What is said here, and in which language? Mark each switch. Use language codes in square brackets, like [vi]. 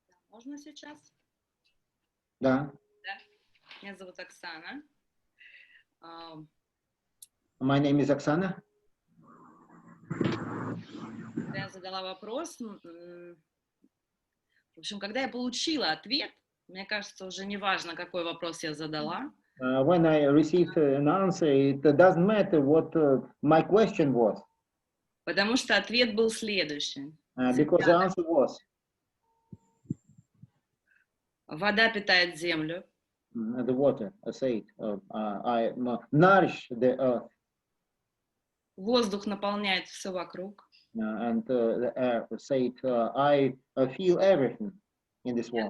[ru] Можно сейчас? Да. Да. Меня зовут Оксана. [en] My name is Оксана. [ru] Я задала вопрос. В общем, когда я получила ответ, мне кажется, уже не важно, какой вопрос я задала. [en] When I received an answer, it doesn't matter what my question was. [ru] Потому что ответ был следующий. [en] Because the answer was. [ru] Вода питает землю. [en] The water, I said, I nourish the earth. [ru] Воздух наполняет все вокруг. [en] And the air said, I feel everything in this world.